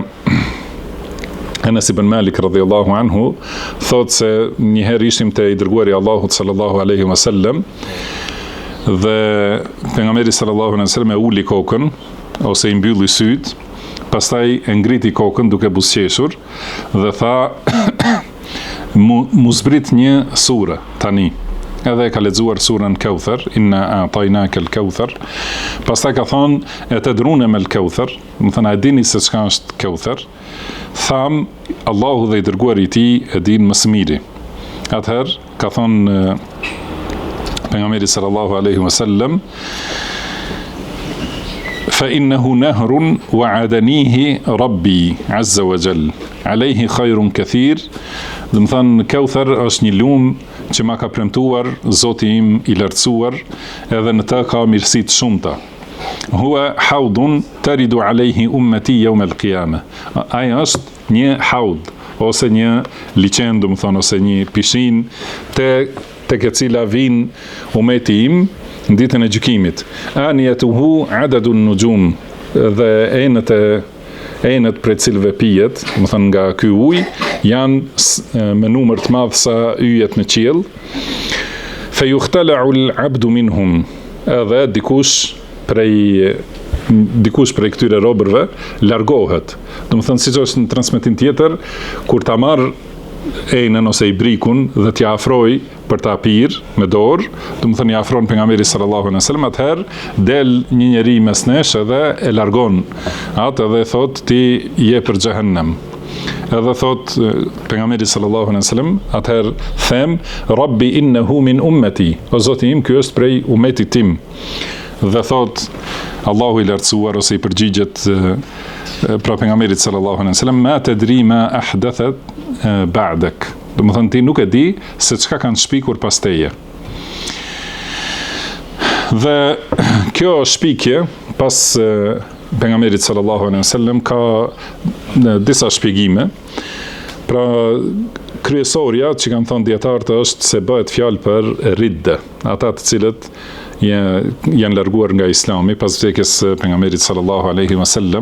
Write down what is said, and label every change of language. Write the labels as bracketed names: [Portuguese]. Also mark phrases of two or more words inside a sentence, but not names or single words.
[Albanian] Anas ibn Malik [Arabic] رضي الله عنه, [Albanian] thotë se një herë ishim te i dërguari Allahut [Arabic] صلى الله عليه وسلم [Albanian] dhe pejgamberi [Arabic] صلى الله عليه وسلم [Albanian] e uli kokën ose i mbylli syt, pastaj e ngriti kokën duke buzëqeshur dhe tha mu zbrit një sure tani. Edhe ka lexuar surën Kauthar, [Arabic] إنا أعطيناك الكوثر. [Albanian] Pastaj ka thonë, e të drune me al-Kauthar, më thënë, a dini se çka është Kauthar? Tham, Allahu dhe i dërguari i tij e din më së miri. Atëherë ka thonë pejgamberi [Arabic] صلى الله عليه وسلم, فإنه نهر وعدنيه ربي عز وجل عليه خير كثير. [Albanian] Do të thënë, Kauthar është një lum që ma ka premtuar Zoti im i lartësuar, edhe në të ka mirësi të shumta. [Arabic] هو حوض ترد عليه أمتي يوم القيامة. [Albanian] Ai është një haud ose një liçen, do të thonë, ose një pishin tek e cila vin ummeti im në ditën e gjykimit. [Arabic] آنيته عدد النجوم, [Albanian] dhe enët prej cilëve pijet, më thënë nga ky ujë, janë me numër të madh sa yjet në qiell. [Arabic] فيختلج العبد منهم, [Albanian] edhe dikush prej këtyre robërve largohet. Do të thënë, siç është në transmetim tjetër, kur ta marr enën ose i brikun dhe t'ja afroj për ta pirë me dorë, do të thënë, ja afron pejgamberi [Arabic] صلى الله عليه وسلم, [Albanian] atëherë del një njeri mes nesh edhe e largon atë dhe thot, ti je për xhehenem. Edhe thot pejgamberi [Arabic] صلى الله عليه وسلم, [Albanian] atëherë them, [Arabic] رب إنه من أمتي, [Albanian] o Zoti im, ky është prej ummetit tim. Dhe thot Allahu i lartësuar, ose i përgjigjet pra pejgamberit [Arabic] صلى الله عليه وسلم, ما تدري ما أحدثت بعدك. [Albanian] Do të thënë, ti nuk e di se çka kanë shpikur pas teje. Dhe kjo shpikje pas pejgamberit [Arabic] صلى الله عليه وسلم [Albanian] ka disa shpjegime. Pra kryesorja që kanë thënë dietarët është se bëhet fjalë për ridde, ata të cilët janë larguar nga Islami pas vdekjes pejgamberit [Arabic] صلى الله عليه وسلم.